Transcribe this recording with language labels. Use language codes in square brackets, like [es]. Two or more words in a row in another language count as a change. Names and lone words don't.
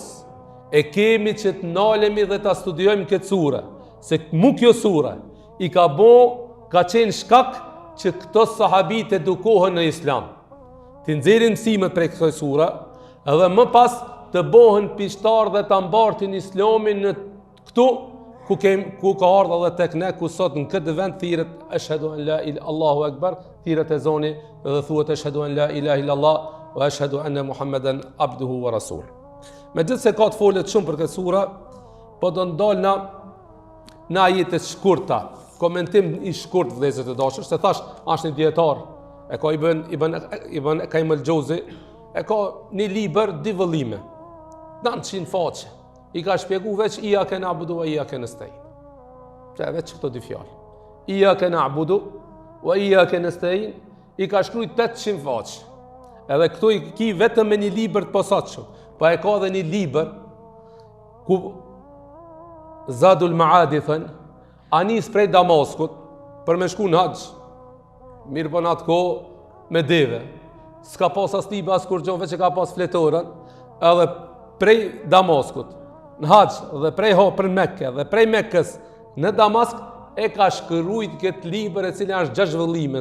[sq] E kemi që të nalemi dhe ta studiojmë këtë sure, se mu kjo sure ka qenë shkak që këto sahabit edukohen në islam. Të nxjerrin mësimet prej kësaj sure, edhe më pas të bohen pishtar dhe të mbartin islamin në këtu ku ka ardhur edhe tek ne, ku sot në këtë vend thirret [ar] أشهد أن لا إله الله أكبر, [sq] thirret ezani dhe thuhet [ar] أشهد أن لا إله إلا الله وأشهد أن محمدا عبده ورسول. [sq] Megjithse ka të folet shumë për këtë sura, po do ndalna në ajete shkurta, komentim i shkurt vëllezër të dashur, se thash është një dietar, e ka Ibn Qayyim al-Jauzi, e ka një libër 2 vëllime, 900 faqe. I ka shpjegu veç [ar] إياك نعبد وإياك نستعين. [sq] Pra veç këto 2 fjalë. [ar] إياك نعبد وإياك نستعين [sq] i ka shkruajt 800 faqe. Edhe këtu i ki vetëm me një libër të posaçëm. Po e ka edhe një libër ku Zadul Ma'adi thën, anis prej Damaskut për me shku në haxh. Mirë po në atë kohë me deve. S'ka pas as tiba as kur veç e ka pas fletorën, edhe prej Damaskut në haxh dhe prej për Mekke dhe prej Mekkës në Damask e ka shkruajt këtë libër e cila është 6 vëllime.